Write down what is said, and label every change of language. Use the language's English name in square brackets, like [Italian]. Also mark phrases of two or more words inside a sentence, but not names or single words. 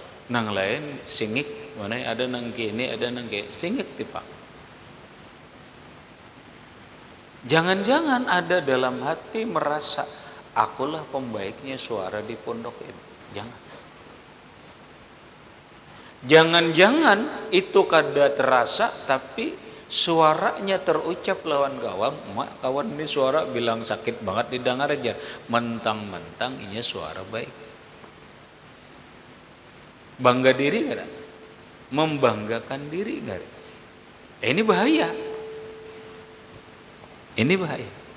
[Banjar] Nang lain singik, mana ada nang kini, ada nang kini, singik tipak. [Indonesian] Jangan-jangan ada dalam hati merasa akulah pembaiknya suara di pondok ini. [Banjar] Jangan-jangan itu kada terasa, tapi suaranya terucap lawan kawan ini suara bilang sakit banget didengar aja, mentang-mentang ini suara baik. Bangga diri nggak? [Indonesian] Membanggakan diri nggak? Ini bahaya. Ini bahaya.